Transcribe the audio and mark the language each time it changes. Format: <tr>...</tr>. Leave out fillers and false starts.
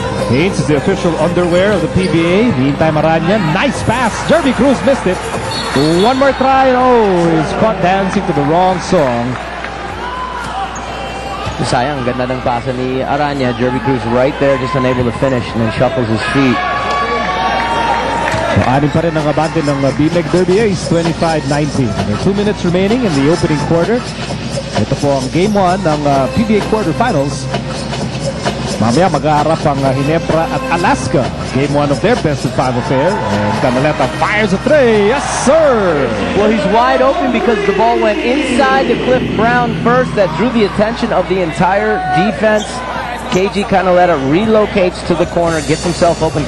<en>Haynes is the official underwear of the PBA. Meantime, Aranya, nice pass. Jervy Cruz missed it. One more try. Oh, he's caught dancing to the wrong song.</en> <tl>Sayang, ganda ng pasa ni Aranya.</tl> <en>Jervy Cruz right there, just unable to finish, and then shuffles his feet.</en> <tl>Anim pa rin ang abante ng BMEG Derby Ace, 25-19.</tl> <en>There are 2 minutes remaining in the opening quarter.</en> <tl>Ito po ang Game 1 ng PBA quarterfinals. Mamaya mag-aarap ang Ginebra at Alaska.</tl> <en>Game 1 of their best-of-5 affair. And Canaleta fires a 3. Yes, sir! Well, he's wide open because the ball went inside to Cliff Brown first. That drew the attention of the entire defense. KG Canaleta relocates to the corner, gets himself open.</en>